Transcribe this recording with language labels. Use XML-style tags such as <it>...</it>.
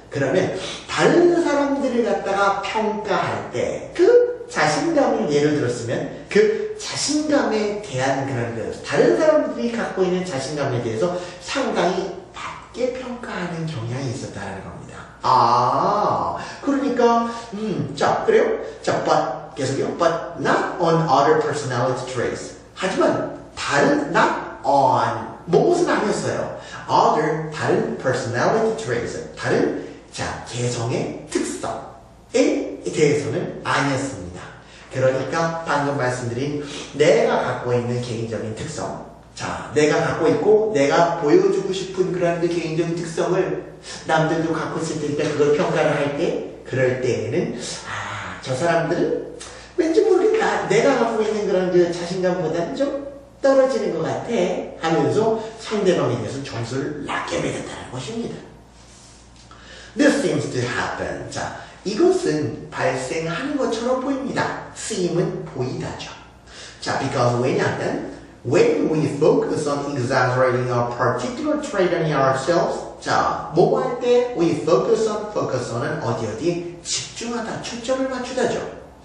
<ko>그러면 다른 사람들을 갖다가 평가할 때 그 자신감을 예를 들었으면 그 자신감에 대한 그런 다른 사람들이 갖고 있는 자신감에 대해서 상당히 낮게 평가하는 경향이 있었다는 겁니다. 아, 그러니까 자, 그래요? 자, but 계속요.</ko> <en>But not on other personality traits.</en> <ko>하지만 다른 not on 무엇은 아니었어요.</ko> <en>other 다른 personality traits.</en> <ko>다른 자, 개성의 특성에 대해서는 아니었습니다. 그러니까 방금 말씀드린 내가 갖고 있는 개인적인 특성, 자, 내가 갖고 있고 내가 보여주고 싶은 그런 그 개인적인 특성을 남들도 갖고 있을 테니까 그걸 평가를 할 때, 그럴 때에는 아, 저 사람들은 왠지 모르겠다. 내가 갖고 있는 그런 그 자신감보다는 좀 떨어지는 것 같아 하면서 상대방에 대해서 점수를 낮게 매겼다는 것입니다.</ko> <en>This seems to happen.</en> <ko>자, 이것은 발생하는 것처럼 보입니다. seem은 보이다죠.</ko> <en>자, because 왜냐하면 when we focus on exaggerating a particular trait in ourselves,</en> <ko>자, 뭐 할 때</ko> <en>we focus on은 어디 집중하다, 초점을 맞추다죠.</en>